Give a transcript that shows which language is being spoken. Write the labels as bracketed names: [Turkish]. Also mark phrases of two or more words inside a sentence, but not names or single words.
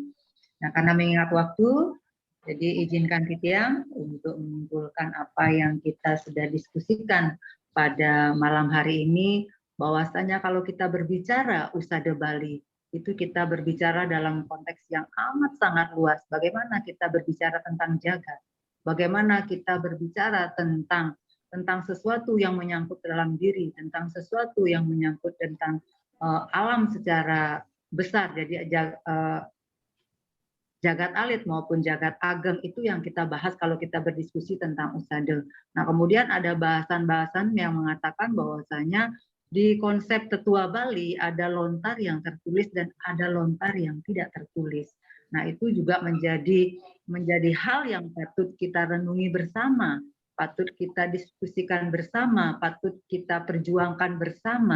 [Indonesian] Nah, karena mengingat waktu, jadi izinkan Kitiang untuk menyimpulkan apa yang kita sudah diskusikan pada malam hari ini, bahwasanya kalau kita berbicara Usada Bali, itu kita berbicara dalam konteks yang amat sangat luas. Bagaimana kita berbicara tentang jagat, bagaimana kita berbicara tentang sesuatu yang menyangkut dalam diri, tentang sesuatu yang menyangkut tentang alam secara besar. Jadi jagat alit maupun jagat ageng itu yang kita bahas kalau kita berdiskusi tentang usada. Nah, kemudian ada bahasan-bahasan yang mengatakan bahwasanya di konsep tetua Bali ada lontar yang tertulis dan ada lontar yang tidak tertulis. Nah, itu juga menjadi hal yang patut kita renungi bersama, patut kita diskusikan bersama, patut kita perjuangkan bersama.